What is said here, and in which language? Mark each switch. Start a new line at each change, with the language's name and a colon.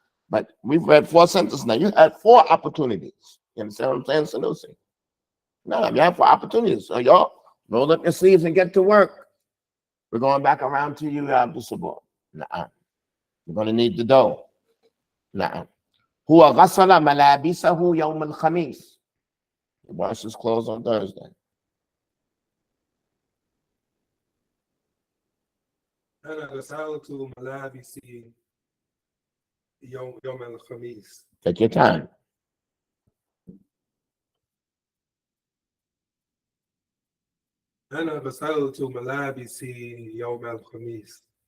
English: But we've read 4 sentences now. You had 4 opportunities. You understand what I'm saying, Sanusi? No, you have 4 opportunities. So y'all roll up your sleeves and get to work. We're going back around to you, Abdul-Sabur. You're going to need the dough.
Arabic: هو غسل ملابسه يوم الخميس.
English: He washed his clothes on Thursday.
Arabic: أنا غسلت ملابسي يوم الخميس.
English: Take your time.
Arabic: أنا غسلت ملابسي يوم الخميس.